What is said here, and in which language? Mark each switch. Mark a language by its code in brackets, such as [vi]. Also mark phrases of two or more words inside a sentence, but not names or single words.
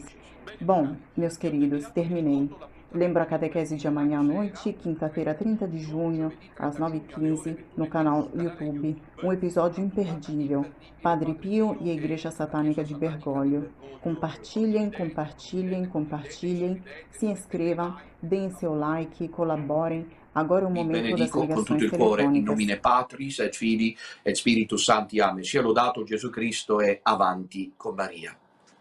[pt] Bom, meus queridos, terminei. Lembro a catequese de amanhã à noite, quinta-feira, 30 de junho, às 9h15, no canal YouTube. Um episódio imperdível. Padre Pio e a Igreja Satânica de Bergoglio. Compartilhem, compartilhem, compartilhem. Se inscrevam, deem seu like, colaborem. Agora é o momento das [it] Benedico con tutto [pt] ligações [it] il cuore, [la] in [pt] telefônicas. [la] nomine Patris et Filii et Spiritus Sancti. Amen. [it] Sia lodato Gesù Cristo e avanti con Maria.